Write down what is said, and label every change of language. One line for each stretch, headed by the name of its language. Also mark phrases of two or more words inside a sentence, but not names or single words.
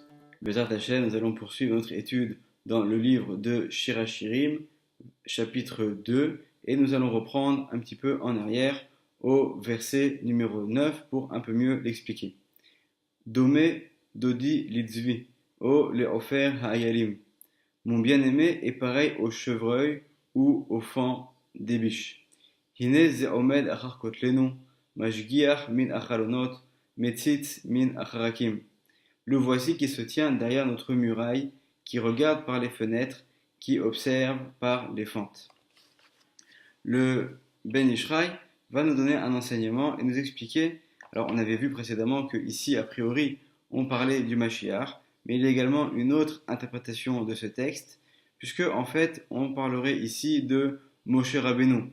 Hebrew: בעזרת השם,
French: nous allons poursuivre notre étude dans le livre de Shirachirim, chapitre 2, et nous allons reprendre un petit peu en arrière au verset numéro 9 pour un peu mieux l'expliquer.
Hebrew: דומה דודי לצבי או לעופר האילים.
French: Mon bien-aimé est pareil au chevreuil ou au faon des biches.
Hebrew: הנה זה עומד אחר כתלנו משגיח מן החלונות מציץ מן החרכים.
French: Le voici qui se tient derrière notre muraille, qui regarde par les fenêtres, qui observe par les fentes. Le Ben Ishraï va nous donner un enseignement et nous expliquer. Alors, on avait vu précédemment que ici, a priori, on parlait du Mashiach, mais il y a également une autre interprétation de ce texte, puisque en fait, on parlerait ici de Moshe Rabbeinu.